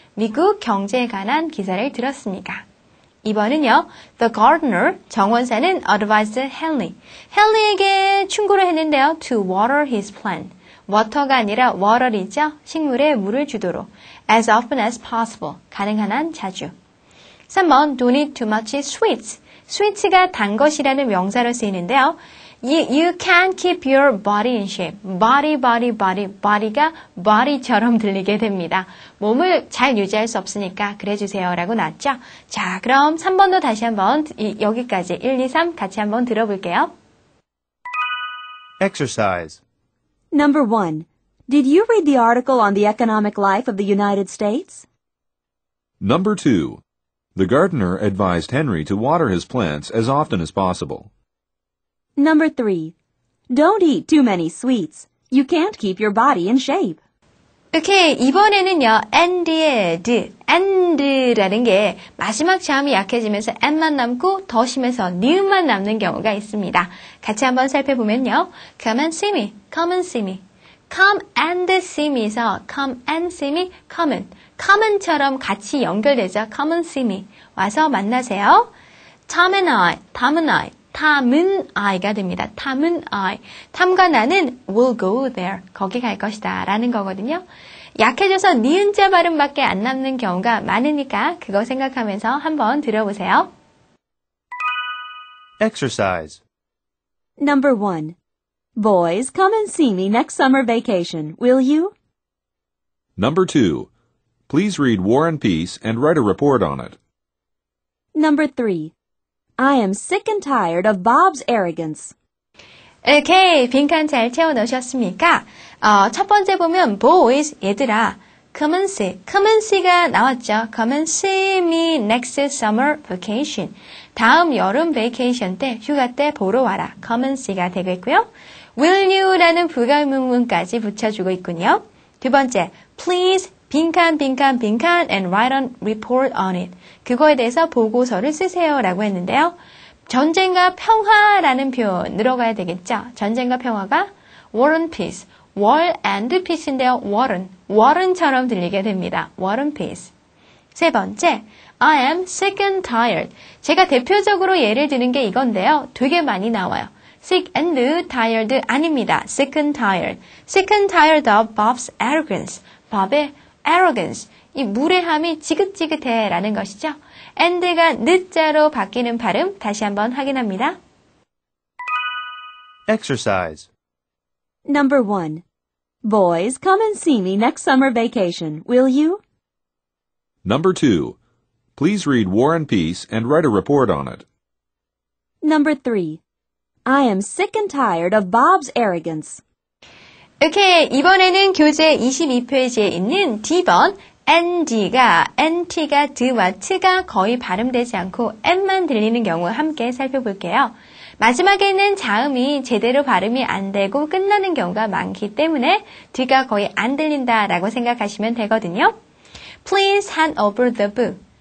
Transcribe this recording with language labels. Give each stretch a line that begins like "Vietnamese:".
Korean: 미국 경제에 관한 기사를 들었습니까? 2번은요.
English: The gardener,
Korean: 정원사는
English: advised Henry.
Korean: Henry에게 충고를 했는데요.
English: To water his plant.
Korean: water가 아니라 water이죠. 식물에 물을 주도록.
English: As often as possible.
Korean: 가능한 한 자주.
English: 3번, don't eat too much sweets.
Korean: sweets가 단 것이라는 명사로 쓰이는데요.
English: You can't keep your body in shape.
Korean: body가 body처럼 들리게 됩니다. 몸을 잘 유지할 수 없으니까 그래주세요 라고 나왔죠. 자, 그럼 3번도 다시 한번 여기까지 1, 2, 3 같이 한번 들어볼게요.
English: Exercise. Number 1. Did you read the article on the economic life of the United States? Number 2. The gardener advised Henry to water his plants as often as possible. Number 3. Don't eat too many sweets. You can't keep your body in shape.
Korean: 오케이, 이번에는요. and의 and라는 게 마지막 자음이 약해지면서 n만 남고 더 심해서 ni은만 남는 경우가 있습니다.
English: 같이 한번 살펴보면요. Come and see me. Come and see me. Come and see me에서 come and see me, come은처럼 같이 연결되죠. Come and see me.
Korean: 와서 만나세요. Tom and I, 탐은 I가 됩니다. 탐은 I. 탐과 나는
English: will go there.
Korean: 거기 갈 것이다. 라는 거거든요. 약해져서 니은자 발음밖에 안 남는 경우가 많으니까 그거 생각하면서 한번 들어보세요.
English: Exercise. Number 1. Boys, come and see me next summer vacation, will you? Number 2. Please read War and Peace and write a report on it. Number 3. I am sick and tired of Bob's arrogance.
Korean: 오케이, 빈칸 잘 채워 넣으셨습니까? 첫 번째 보면 boys, 얘들아, come and see가 나왔죠.
English: Come and see me next summer vacation.
Korean: 다음 여름 베이케이션 때, 휴가 때 보러 와라. Come and see가 되겠고요. Will you라는 부가문문까지 붙여주고 있군요. 두 번째, please 빈칸 and write a report on it. 그거에 대해서 보고서를 쓰세요라고 했는데요. 전쟁과 평화라는 표현 늘어가야 되겠죠. 전쟁과 평화가 war and peace, war and peace인데요. war은처럼 들리게 됩니다.
English: war and peace.
Korean: 세 번째,
English: I am sick and tired.
Korean: 제가 대표적으로 예를 드는 게 이건데요. 되게 많이 나와요.
English: sick and tired
Korean: 아닙니다.
English: sick and tired. sick and tired of Bob's arrogance.
Korean: Bob의 arrogance. 이 무례함이 지긋지긋해 라는 것이죠. and가 늦자로 바뀌는 발음 다시 한번 확인합니다.
English: Exercise. Number 1. Boys, come and see me next summer vacation, will you? Number 2. Please read War and Peace and write a report on it. Number 3. I am sick and tired of Bob's arrogance.
Korean: 오케이, 이번에는 교재 22페이지에 있는 D번 NT가 드와 트가 거의 발음되지 않고 M만 들리는 경우 함께 살펴볼게요. 마지막에는 자음이 제대로 발음이 안 되고 끝나는 경우가 많기 때문에 D가 거의 안 들린다라고 생각하시면 되거든요.
English: Please hand over the book.